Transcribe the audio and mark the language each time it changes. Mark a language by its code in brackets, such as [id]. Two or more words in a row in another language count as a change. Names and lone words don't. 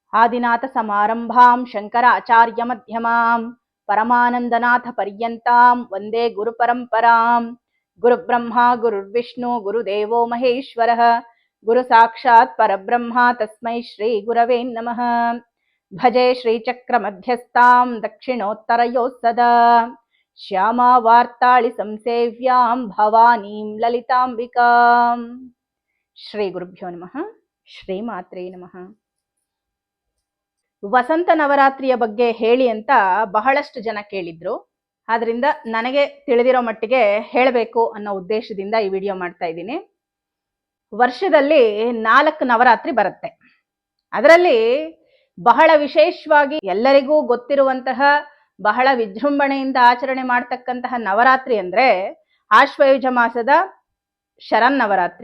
[sa] ಆದಿನಾಥ ಸಮಾರಂಭಾಂ ಶಂಕರಾಚಾರ್ಯ ಮಧ್ಯಮಾಂ ಪರಮಾನಂದನಾಥ ಪರ್ಯಂತಾಂ ವಂದೇ ಗುರು ಪರಂಪರಾಂ. ಗುರುಬ್ರಹ್ಮ ಗುರುರ್ವಿಷ್ಣು ಗುರುದೇವೋ ಮಹೇಶ್ವರಃ ಗುರು ಸಾಕ್ಷಾತ್ ಪರಬ್ರಹ್ಮ ತಸ್ಮೈ ಶ್ರೀ ಗುರವೇ ನಮಃ. ಭಜೆ ಶ್ರೀಚಕ್ರ ಮಧ್ಯಸ್ಥಾಂ ದಕ್ಷಿಣೋತ್ತರಯೋಃ ಸದಾ ಶ್ಯಾಮಾ ವಾರ್ತಾಳಿ ಸಂಸೇವ್ಯಾಂ ಭವಾನೀಂ ಲಲಿತಾಂಬಿಕಾಂ. ಶ್ರೀ ಗುರುಭ್ಯೋ ನಮಃ. ಶ್ರೀ ಮಾತ್ರೇ ನಮಃ. [kn] ವಸಂತ ನವರಾತ್ರಿಯ ಬಗ್ಗೆ ಹೇಳಿ ಅಂತ ಬಹಳಷ್ಟು ಜನ ಕೇಳಿದ್ರು. ಆದ್ರಿಂದ ನನಗೆ ತಿಳಿದಿರೋ ಮಟ್ಟಿಗೆ ಹೇಳಬೇಕು ಅನ್ನೋ ಉದ್ದೇಶದಿಂದ ಈ ವಿಡಿಯೋ ಮಾಡ್ತಾ ಇದ್ದೀನಿ. ವರ್ಷದಲ್ಲಿ 4 ನವರಾತ್ರಿ ಬರುತ್ತೆ. ಅದರಲ್ಲಿ ಬಹಳ ವಿಶೇಷವಾಗಿ ಎಲ್ಲರಿಗೂ ಗೊತ್ತಿರುವಂತಹ ಬಹಳ ವಿಜೃಂಭಣೆಯಿಂದ ಆಚರಣೆ ಮಾಡ್ತಕ್ಕಂತಹ ನವರಾತ್ರಿ ಅಂದ್ರೆ ಆಶ್ವಯುಜ ಮಾಸದ ಶರನ್ನವರಾತ್ರಿ.